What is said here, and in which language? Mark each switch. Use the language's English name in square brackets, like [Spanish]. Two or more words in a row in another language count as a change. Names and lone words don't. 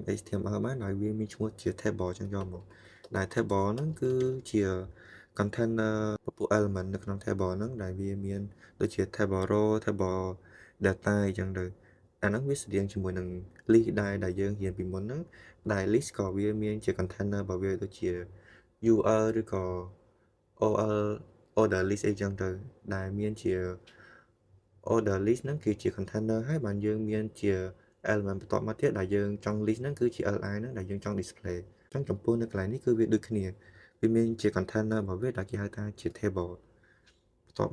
[Khmer] HTML បានដោយវាមានឈ្មោះជា table ចឹងយកមកដែល table ហ្នឹងគឺជា container ពពុះ element នៅក្នុង table ហ្នឹងដែលវាមានដូចជា [English] table row table data [Khmer] អញ្ចឹងទៅអាហ្នឹងវាស្តៀងជាមួយនឹង list ដែលយើងរៀនពីមុនហ្នឹងដែល list ក៏វាមានជា container របស់វាដូចជា UL ឬក៏ [English] OL order list [Khmer] អីចឹង ទៅដែលមានជា [English] order list [Khmer] ហ្នឹងគឺជា container ហើយបានយើងមានជា element បន្ទាប់មកទៀតដែលយើងចង់ list ហ្នឹងគឺជា li ហ្នឹងដែលយើងចង់ display អញ្ចឹងចំពោះនៅកន្លែងនេះគឺវាដូចគ្នាវាមានជា container របស់វាដែលគេហៅថាជា table បន្ទាប់